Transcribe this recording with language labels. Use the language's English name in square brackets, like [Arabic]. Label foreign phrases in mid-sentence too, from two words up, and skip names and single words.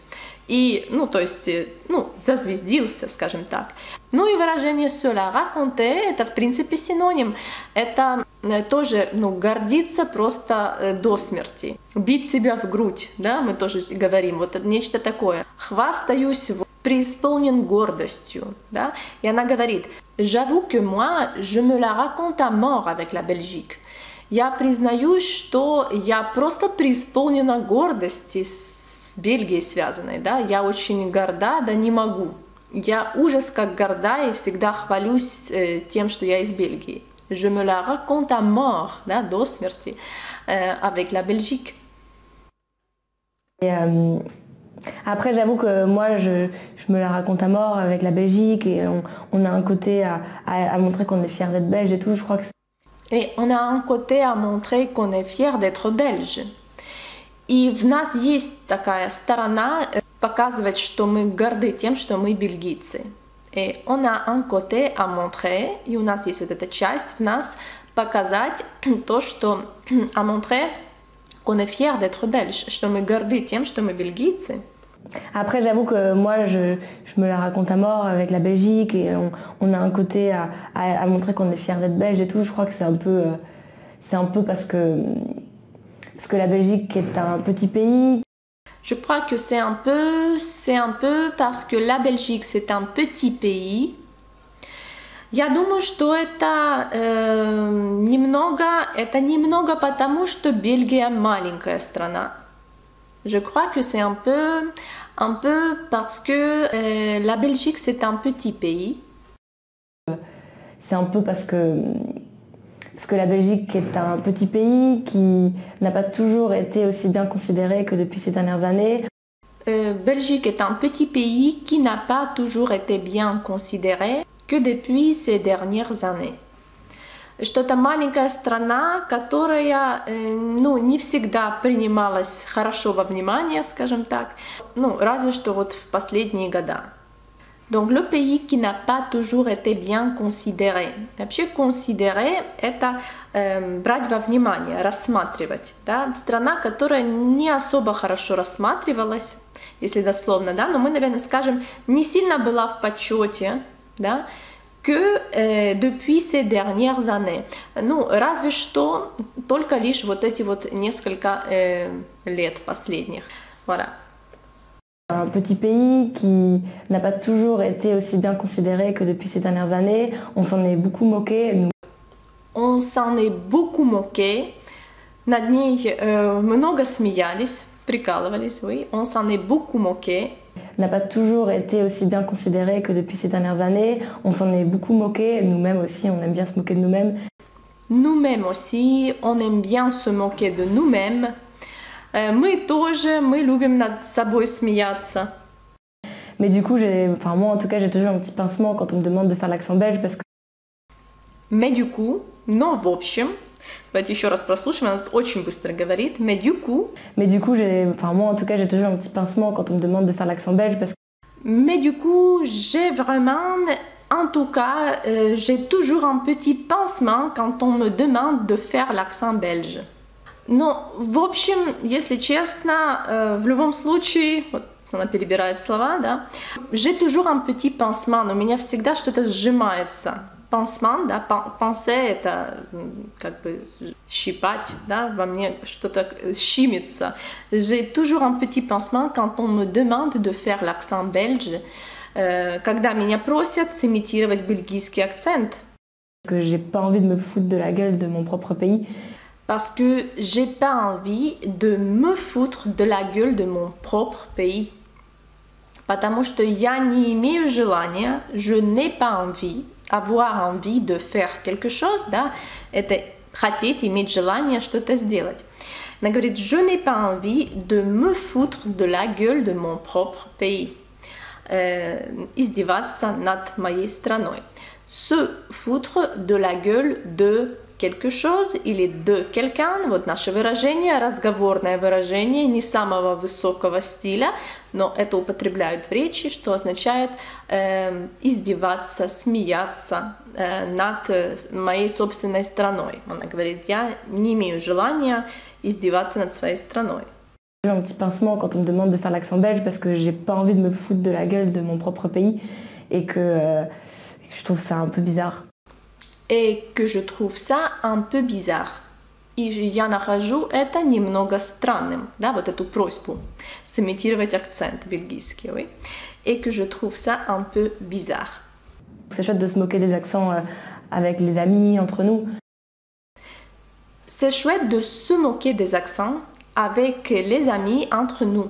[Russian] И, ну, то есть, ну, зазвездился, скажем так. Ну и выражение [French] «se la raconter» — [Russian] это, в принципе, синоним. Это тоже, ну, гордиться просто до смерти. Бить себя в грудь, да, мы тоже говорим, вот нечто такое. Хвастаюсь, преисполнен гордостью, да. И она говорит [French] «j'avoue que moi, je me la raconte à mort avec la Belgique». [Russian] Я признаюсь, что я просто преисполнена гордости с Бельгией связанной, да, я очень горда, да не могу. Я ужас как горда и всегда хвалюсь тем, что я из Бельгии. [French] Je me la raconte à mort, [Russian] да, до смерти, [French] avec la Belgique. Et après, j'avoue que moi, je me la raconte à mort avec la Belgique et on a un côté à montrer qu'on est fier d'être belge et tout, je crois que Et on a un côté à montrer qu'on est fier d'être belge. [Russian] И в нас есть такая сторона показывать, что мы горды тем, что мы бельгийцы. [French] Et on a un côté à montrer, [Russian] и у нас есть вот эта часть в нас показать то, что [French] à montrer qu'on est fier d'être belge, [Russian] что мы горды тем, что мы бельгийцы. [French] Après, j'avoue que moi, je me la raconte à mort avec la Belgique et on a un côté à montrer qu'on est fier d'être belge et tout. Je crois que c'est un peu parce que la Belgique est un petit pays. Je crois que c'est un peu parce que la Belgique c'est un petit pays. [Russian] Я думаю, что это немного потому, что Бельгия маленькая страна. [French] Je crois que c'est un peu parce que la Belgique c'est un petit pays. C'est un peu parce que la Belgique est un petit pays qui n'a pas toujours été aussi bien considéré que depuis ces dernières années. Belgique est un petit pays qui n'a pas toujours été bien considéré que depuis ces dernières années. [Russian] Что это маленькая страна, которая, ну, не всегда принималась хорошо во внимание, скажем так, ну, разве что вот в последние года. [French] Donc, le pays qui n'a pas toujours été bien considéré. [Russian] Вообще, considérer – это брать во внимание, рассматривать. Да? Страна, которая не особо хорошо рассматривалась, если дословно, да, но мы, наверное, скажем, не сильно была в почете, да, [French] que depuis ces dernières années. [Russian] Ну, разве что только лишь вот эти вот несколько лет последних. [French] Voilà. Un petit pays qui n'a pas toujours été aussi bien considéré que depuis ces dernières années. On s'en est beaucoup moqué. Nous. On s'en est beaucoup moqué. [Russian] Над ней много смеялись, прикалывались, [French] oui. On s'en est beaucoup moqué. N'a pas toujours été aussi bien considéré que depuis ces dernières années. On s'en est beaucoup moqué. Nous-mêmes aussi, on aime bien se moquer de nous-mêmes. Nous-mêmes aussi, on aime bien se moquer de nous-mêmes. Мы тоже, мы любим над собой смеяться. Mais du coup, moi en tout cas, j'ai toujours un petit pincement quand on me demande de faire l'accent belge parce que... Mais du coup, [Russian] но в общем, давайте еще раз прослушаем, она очень быстро говорит. [French] Mais du coup, moi en tout cas, j'ai toujours un petit pincement quand on me demande de faire l'accent belge parce que... Mais du coup, j'ai vraiment, en tout cas, j'ai toujours un petit pincement quand on me demande de faire l'accent belge. [Russian] Но, в общем, если честно, в любом случае, вот она перебирает слова, да, [French] j'ai toujours un petit pincement, [Russian] но у меня всегда что-то сжимается. Pincement, да, penser это как бы щипать, да, во мне что-то щемится. [French] J'ai toujours un petit pincement quand on me demande de faire l'accent belge, [Russian] когда меня просят симитировать бельгийский акцент. [French] Parce que j'ai pas envie de me foutre de la gueule de mon propre pays. Parce que j'ai pas envie de me foutre de la gueule de mon propre pays. [Russian] Потому что я не имею желания, [French] je n'ai pas envie, avoir envie de faire quelque chose, [Russian] да, это хотеть, иметь желание что-то сделать. Она говорит, [French] je n'ai pas envie de me foutre de la gueule de mon propre pays. [Russian] Издеваться над моей страной. [French] Se foutre de la gueule de quelque chose или de quelqu'un, [Russian] вот наше выражение, разговорное выражение, не самого высокого стиля, но это употребляют в речи, что означает издеваться, смеяться над моей собственной страной. Она говорит, я не имею желания издеваться над своей страной. [French] J'ai un petit pincement quand on me demande de faire l'accent belge parce que j'ai pas envie de me foutre de la gueule de mon propre pays et que je trouve ça un peu bizarre. Et que je trouve ça un peu bizarre. [Russian] И я нахожу это немного странным, да, вот эту просьбу сымитировать акцент бельгийский, [French] oui. Et que je trouve ça un peu bizarre. C'est chouette de se moquer des accents avec les amis, entre nous. C'est chouette de se moquer des accents avec les amis, entre nous.